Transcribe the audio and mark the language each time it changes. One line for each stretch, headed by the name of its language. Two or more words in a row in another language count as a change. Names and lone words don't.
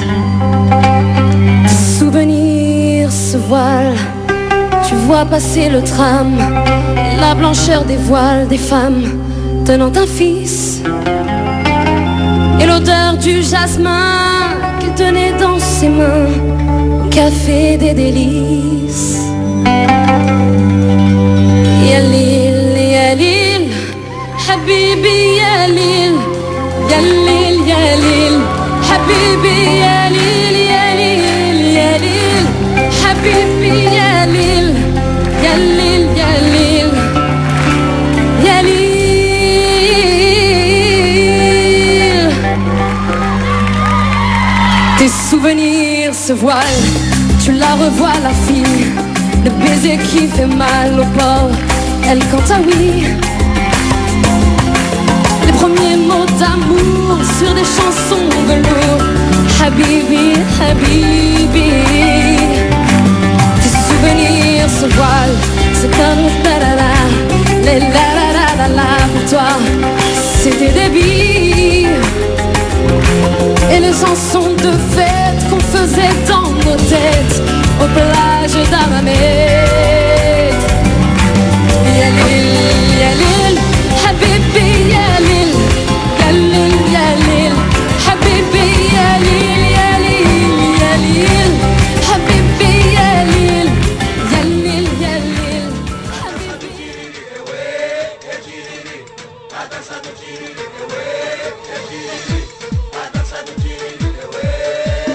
French: Tes souvenirs se voilent, tu vois passer le tram, la blancheur des voiles des femmes tenant un fils. Et l'odeur du jasmin qu'il tenait dans ses mains au café des délices.
Arabic: يا ليل، يا ليل، حبيبي يا ليل، يا ليل، يا ليل، حبيبي يا ليل، يا ليل، يا ليل، حبيبي يا ليل، يا ليل، يا ليل، يا ليل.
French: Tes souvenirs se voilent, tu la revois la fille, le baiser qui fait mal au port, elle quand ah oui. Les premiers mots d'amour sur des chansons velours,
Arabic: حبيبي، حبيبي.
French: Tes souvenirs se voilent, c'est comme la-la-la, les la-la-la-la-la. Pour toi, c'était des billes et les chansons de fête qu'on faisait dans nos têtes aux plages d'Hammamet.
Arabic: يا ليل، يا ليل، حبيبي يا ليل، يا ليل، يا ليل، حبيبي يا ليل، يا ليل، يا ليل، حبيبي يا ليل، يا ليل، يا ليل، حبيبي.
Portuguese: A dança do